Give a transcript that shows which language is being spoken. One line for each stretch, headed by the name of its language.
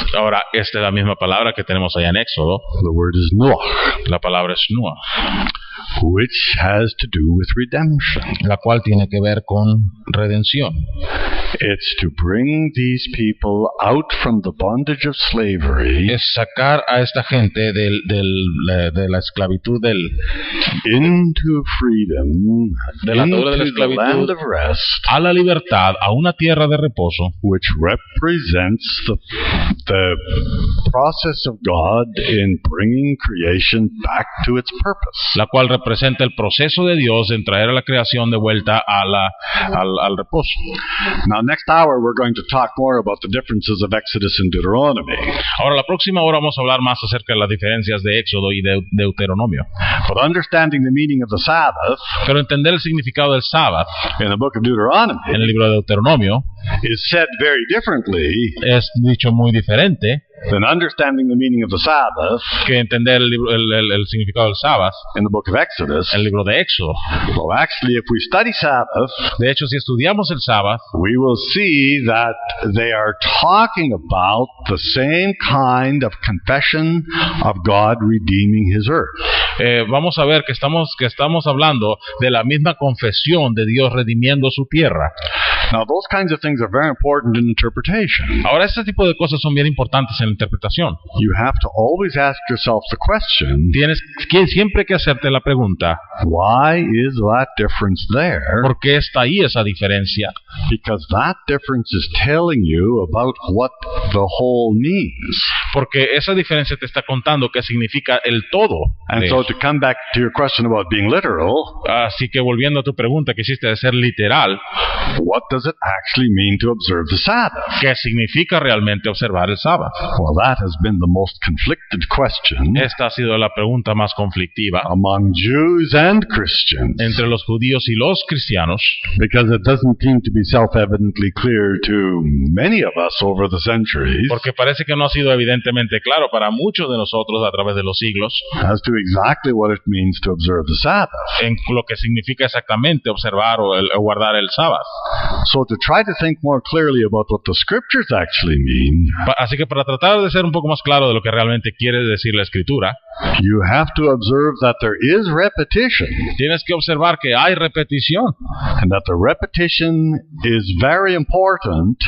Spanish: Ahora, esta es la misma palabra que tenemos allá en Éxodo.
English: The word is Noach,
Spanish: La palabra es Nuah,
English: which has to do with redemption.
Spanish: la cual tiene que ver con redención.
English: It's to bring these people out from the bondage of slavery
Spanish: Es sacar a esta gente de la esclavitud
English: into freedom,
Spanish: de la atadura de la
English: into the land
Spanish: esclavitud
English: of rest,
Spanish: a la libertad, a una tierra de reposo,
English: which represents the process of God in bringing creation back to its purpose.
Spanish: la cual representa el proceso de Dios en traer a la creación de vuelta al reposo.
English: Now, next hour we're going to talk more about the differences of Exodus and Deuteronomy.
Spanish: Ahora, la próxima hora vamos a hablar más acerca de las diferencias de Éxodo y de Deuteronomio.
English: But understanding the meaning of the Sabbath
Spanish: Pero entender el significado del sábado
English: in the book of Deuteronomy
Spanish: en el libro de Deuteronomio
English: is said very differently
Spanish: es dicho muy diferente
English: than understanding the meaning of the Sabbath
Spanish: que entender el significado del sábado
English: in the book of Exodus.
Spanish: en el libro de Éxodo.
English: Well, actually, if we study Sabbath,
Spanish: De hecho, si estudiamos el sábado,
English: we will see that they are talking about the same kind of confession of God redeeming His earth.
Spanish: vamos a ver que estamos hablando de la misma confesión de Dios redimiendo su tierra.
English: Now, those kinds of things are very important in interpretation.
Spanish: Ahora, este tipo de cosas son bien importantes en la interpretación.
English: You have to always ask yourself the question,
Spanish: Tienes siempre que hacerte la pregunta,
English: why is that difference there?
Spanish: ¿por qué está ahí esa diferencia?
English: Because that difference is telling you about what the whole means.
Spanish: Porque esa diferencia te está contando qué significa el todo.
English: And
Spanish: de eso.
English: to come back to your question about being literal,
Spanish: Así que volviendo a tu pregunta que hiciste de ser literal,
English: what does it actually mean to observe the Sabbath?
Spanish: ¿qué significa realmente observar el sábado?
English: Well, that has been the most conflicted question
Spanish: Esta ha sido la pregunta más conflictiva
English: among Jews and Christians,
Spanish: entre los judíos y los cristianos,
English: because it doesn't seem to be self-evidently clear to many of us over the centuries
Spanish: porque parece que no ha sido evidentemente claro para muchos de nosotros a través de los siglos
English: as to exactly what it means to observe the Sabbath.
Spanish: en lo que significa exactamente observar o guardar el sábado.
English: So to try to think more clearly about what the scriptures actually mean,
Spanish: Así que para tratar de ser un poco más claro de lo que realmente quiere decir la escritura,
English: you have to observe that there is repetition,
Spanish: tienes que observar que hay repetición
English: and that the repetition is very important,